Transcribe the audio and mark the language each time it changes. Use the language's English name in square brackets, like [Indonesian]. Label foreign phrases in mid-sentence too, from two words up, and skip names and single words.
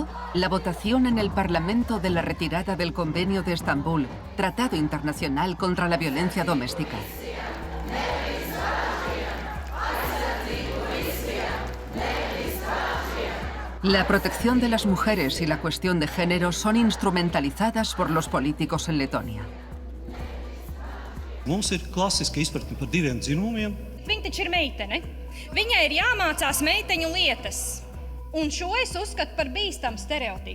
[Spanish] La votación en el Parlamento de la retirada del Convenio de Estambul, Tratado Internacional contra la Violencia Doméstica. La protección de las mujeres y la cuestión de género son instrumentalizadas por los políticos en Letonia. [Latvian] Mums ir klasiska izpratne par diviem dzimumiem. Viņa taču ir meitene. Viņai ir jāmācās meiteņu lietas. Un šo es uzskatu par bīstamu stereotipu.